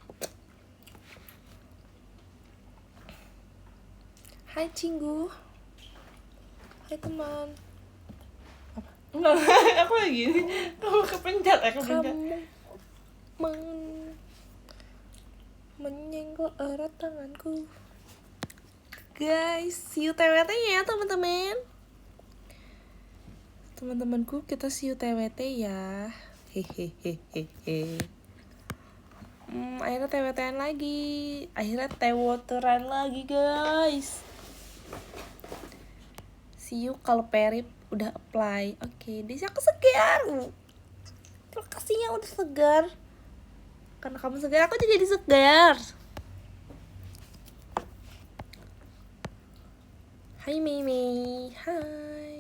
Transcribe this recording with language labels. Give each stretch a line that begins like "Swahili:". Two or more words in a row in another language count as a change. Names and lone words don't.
Indonesian: Hai Cinggu. Hai teman. Apa? Enggak, aku lagi gini. Kamu kepencet. Kamu menyenggol erat tanganku. Guys,
English: see you
Indonesian: TWT ya teman-teman. Teman-temanku, kita
English: see you
Indonesian: TWT ya. Hehehehe. Akhirnya TWT-an lagi. Akhirnya tewoteran lagi guys.
English: See you
Indonesian: kalau Perip udah apply. Oke, Desi aku segar. Lokasinya udah segar. Karena kamu segar, aku jadi segar. Hai Mimi. Hai.